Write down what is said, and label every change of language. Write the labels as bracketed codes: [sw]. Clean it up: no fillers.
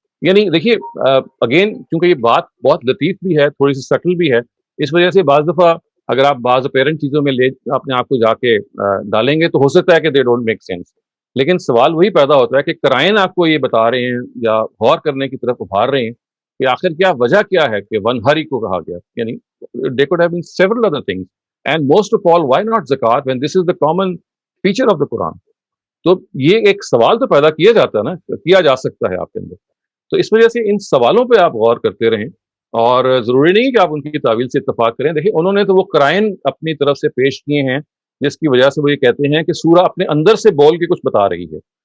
[ur] یعنی دیکھیے اگین کیونکہ یہ بات بہت لطیف بھی ہے، تھوڑی سی سٹل بھی ہے، اس وجہ سے بعض دفعہ اگر آپ بعض پیرنٹ چیزوں میں لے اپنے آپ کو جا کے ڈالیں گے تو ہو سکتا ہے کہ [en] They don't make sense. [ur] لیکن سوال وہی پیدا ہوتا ہے کہ کرائن آپ کو یہ بتا رہے ہیں یا غور کرنے کی طرف ابھار رہے ہیں کہ آخر کیا وجہ کیا ہے کہ ون ہری کو کہا گیا. یعنی [en] they could have been several other things. And most of all, why not zakat when this is the common feature of the Quran? [ur] تو یہ ایک سوال تو پیدا کیا جاتا ہے نا، کیا جا سکتا ہے آپ کے اندر. تو اس وجہ سے ان سوالوں پہ آپ غور کرتے رہیں اور ضروری نہیں کہ آپ ان کی تعویل سے اتفاق کریں. دیکھیں انہوں نے تو وہ کرائن اپنی طرف سے پیش کیے ہیں جس کی وجہ سے وہ یہ کہتے ہیں کہ سورہ اپنے اندر سے بول کے کچھ بتا رہی ہے.